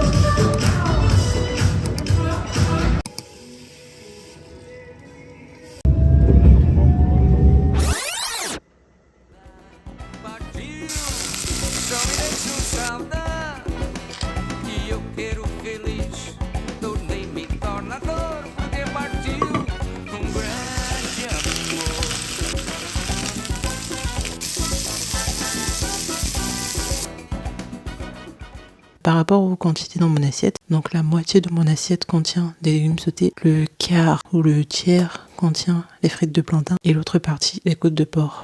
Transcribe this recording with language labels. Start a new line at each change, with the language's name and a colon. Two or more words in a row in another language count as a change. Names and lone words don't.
Portuguese: Partiu, só me deixou saudade, e eu quero feliz, tornei-me tornador, porque partiu grande amor.
French: Par rapport aux quantités dans mon assiette, donc la moitié de mon assiette contient des légumes sautés, le quart ou le tiers contient les frites de plantain et l'autre partie les côtes de porc.